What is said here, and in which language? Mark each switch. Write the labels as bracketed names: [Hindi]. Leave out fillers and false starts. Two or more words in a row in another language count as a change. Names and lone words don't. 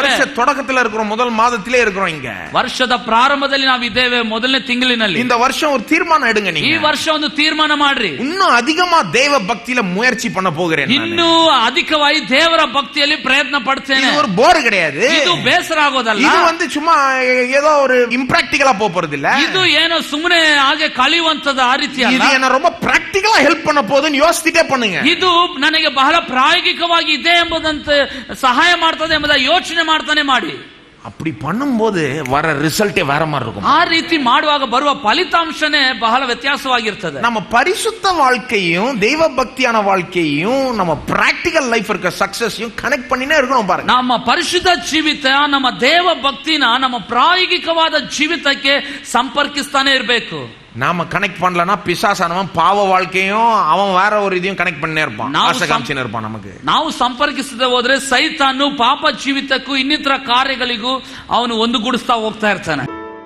[Tamil] ವರ್ಷ தொடக்கத்துல இருக்கிறோம், முதல் மாதத்திலே இருக்கிறோம். இங்க [Kannada] ವರ್ಷದ ಪ್ರಾರಂಭದಲ್ಲಿ ನಾವು ಇದ್ದೇವೆ, ಮೊದಲನೇ ತಿಂಗಳಿನಲ್ಲಿ. [Tamil] இந்த வருஷம் ஒரு தீர்மானம் எடுங்க. [Kannada] ಈ [Tamil] நீங்க [Kannada] ವರ್ಷ ಒಂದು ತೀರ್ಮಾನ ಮಾಡ್ರಿ. [Tamil] இன்னும் அதிகமா தேவ பக்தியில முயற்சி பண்ண போகிறேன். [Kannada] ಇನ್ನೂ ಅಧಿಕವಾಗಿ ದೇವರ ಭಕ್ತಿಯಲ್ಲಿ ಪ್ರಯತ್ನ ಪಡ್ತೇನೆ. [Tamil] இது ஒரு போர் கிடையாது, [Kannada] ಇದು ಬೇಸರ ಆಗೋದಲ್ಲ. [Tamil] இது சும்மா ஏதோ ஒரு இம்ப்ராக்டிகலா போறது இல்ல. [Kannada] ಇದು ಏನೋ ಸುಮ್ಮನೆ ಹಾಗೆ ಕಳೆಯುವಂತದ ಆ ರೀತಿ ಅಲ್ಲ. [Tamil] இது என்ன ரொம்ப [English] practically help [Tamil] பண்ண போகுதுன்னு யோசிச்சுட்டே பண்ணுங்க. [Kannada] ಇದು ನನಗೆ ಬಹಳ ಪ್ರಾಯೋಗಿಕವಾಗಿ ಇದೆ ಎಂಬುದಂತೆ ಸಹಾಯ ಮಾಡ್ತದೆ ಎಂಬುದ ಯೋಚನೆ ಮಾಡ್ತಾನೆ ಮಾಡಿ. [Tamil] அப்படி பண்ணும்போது வர ரிசல்ட்டே வேற மாதிரி இருக்கும். [Kannada] ಆ ರೀತಿ ಮಾಡುವಾಗ ಬರುವ ಫಲಿತಾಂಶನೇ ಬಹಳ ವ್ಯತ್ಯಾಸವಾಗಿರ್ತದೆ. [Tamil] நம்ம பரிசுத்த வாழ்க்கையும் தெய்வ பக்தியான வாழ்க்கையும் நம்ம [English] practical life [Tamil] இருக்க சக்சஸையும் கனெக்ட் பண்ணினே இருக்கணும் பாருங்க. [Kannada] ನಮ್ಮ ಪರಿಶುದ್ಧ ಜೀವಿತ ನಮ್ಮ ದೇವ ಭಕ್ತಿನ ನಮ್ಮ ಪ್ರಾಯೋಗಿಕವಾದ ಜೀವಿತಕ್ಕೆ ಸಂಪರ್ಕಿಸ್ತಾನೆ ಇರಬೇಕು. [Tamil] நாம கனெக்ட் பண்ணலனா பிசாசானவன் பாவ வாழ்க்கையும் அவன் வேற ஒரு இதையும் கனெக்ட் பண்ணே இருப்பான், ஆசை காமிச்சினே இருப்பான். நமக்கு [Kannada] ನಾವು ಸಂಪರ್ಕಿಸದೆ ಹೋದ್ರೆ ಸೈತಾನು ಪಾಪ ಜೀವಿತಕ್ಕೂ ಇನ್ನಿತರ ಕಾರ್ಯಗಳಿಗೂ ಅವನು ಒಂದುಗೂಡಿಸ್ತಾ ಹೋಗ್ತಾ ಇರ್ತಾನೆ.